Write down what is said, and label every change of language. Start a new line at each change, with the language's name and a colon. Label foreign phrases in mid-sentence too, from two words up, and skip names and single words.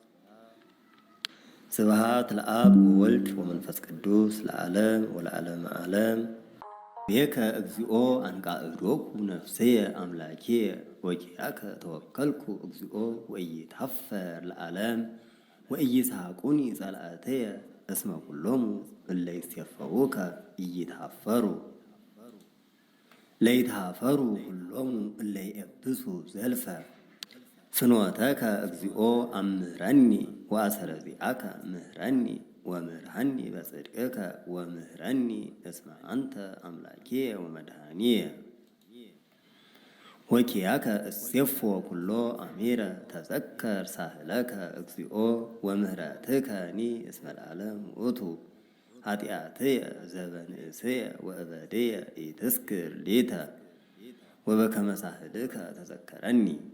Geez: ስብሐት ለአብ ወወልድ ወመንፈስ ቅዱስ ለዓለም ወለዓለመ ዓለም። ቤከ እግዚኦ አንቃዕዶኩ ነፍስየ አምላኬየ ወኪያከ ተወከልኩ እግዚኦ ወኢይትሐፈር ለዓለም ወኢይስሐቁኒ ጸላእትየ እስመ ኩሎሙ እለ ይሴፈውከ ኢይትሐፈሩ ለይትሐፈሩ ኩሎሙ እለ ይኤብሱ ዘልፈ። ፍኖተከ እግዚኦ አምህረኒ ወአሰረ ዚአከ ምህረኒ ወምህረኒ በጽድቅከ ወምህረኒ እስመ አንተ አምላኬየ ወመድኃኒየ ወኪያከ እሴፎ ኩሎ አሚረ ተዘከር ሳህለከ እግዚኦ ወምህረትከኒ እስመ ለዓለም ውእቱ ኃጢአትየ ዘበንእስየ ወእበድየ ኢትዝክር ሊተ ወበከመ ሳህልከ ተዘከረኒ።